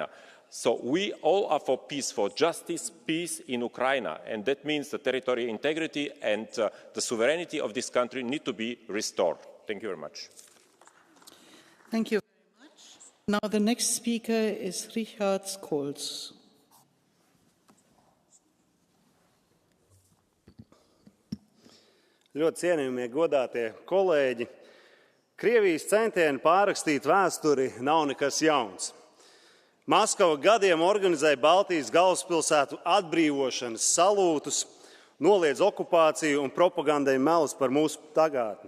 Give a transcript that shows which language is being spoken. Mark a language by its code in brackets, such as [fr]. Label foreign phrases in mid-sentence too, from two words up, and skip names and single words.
[en] So we all are for peace, for justice, peace in Ukraine, and that means the territorial integrity and the sovereignty of this country need to be restored. Thank you very much. Thank you very much. Now the next speaker is Richard Scholz. [lv] Ļoti cienījamie godātie kolēģi, Krievijas centieni pārrakstīt vēsturi nav nekas jauns. Maskava gadiem organizēja Baltijas galvaspilsētu atbrīvošanas salūtus, noliedz okupāciju un propagandai melus par mūsu pagātni.